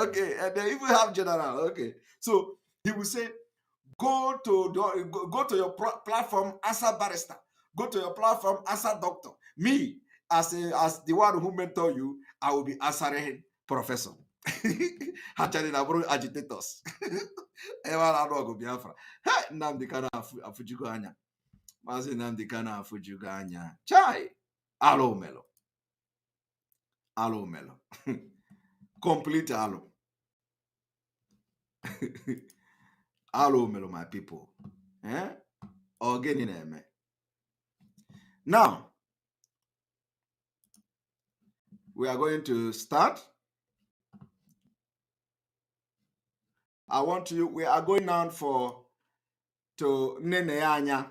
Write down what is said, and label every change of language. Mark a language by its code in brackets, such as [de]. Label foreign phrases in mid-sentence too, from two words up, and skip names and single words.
[en] Okay, and they even have general. Okay, so he will say, go to your platform, answer barrister. Go to your platform, answer doctor. Me, as the one who mentor you, I will be answering professor. Actually, I'm agitators. [ig] Nnamdi Kanu afujugo anya. Mazi Nnamdi Kanu afujugo anya. Chai, alo melo. Alo melo. Complete alo. Alo melo, [en] my people. Again in Eme. Now, we are going to start. We are going now to Nnennaya.